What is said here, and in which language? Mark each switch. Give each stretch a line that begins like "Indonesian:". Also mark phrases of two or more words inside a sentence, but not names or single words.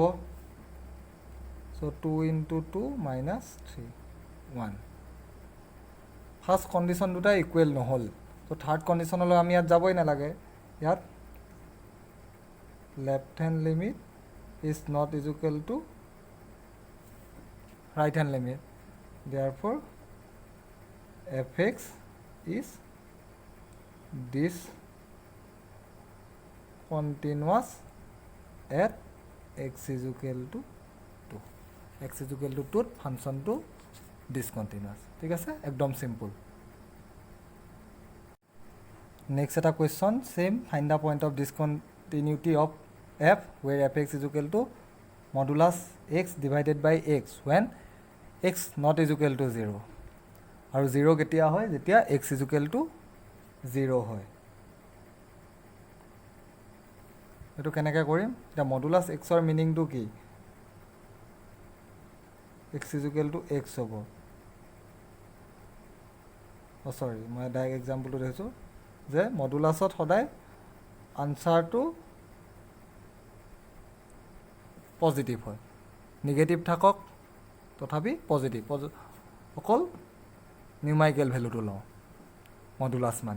Assamese: চ' 2 × 2 - 3 1।
English: first condition
Assamese: দুটা ইকুৱেল নহ'ল, চ'
English: third conditionলৈ
Assamese: আমি ইয়াত যাবই নালাগে।
English: ইয়াত left hand limit is not equal to right hand limit, therefore fx is discontinuous at x is equal to 2। x is equal to
Assamese: 2ত ফাংচনটো ডিছকণ্টিনিউৱাছ। ঠিক আছে, একদম চিম্পল।
English: নেক্সট এটা question same, find the point of discontinuity of f where fx is equal to modulus x divided by x when x not is equal to 0।
Assamese: আৰু 0 কেতিয়া হয়, যেতিয়া
English: x is equal to 0
Assamese: হয়। এইটো কেনেকৈ কৰিম, এতিয়া মডুলাছ xৰ মিনিংটো কি,
English: x is equal to x হ'ব।
Assamese: চৰি, মই
English: direct exampleটো
Assamese: দেখিছোঁ যে মডুলাছত সদায় আনচাৰটো পজিটিভ হয়, নিগেটিভ থাকক তথাপি পজিটিভ, অকল
English: numerical valueটো
Assamese: লওঁ মডুলাছ মানে।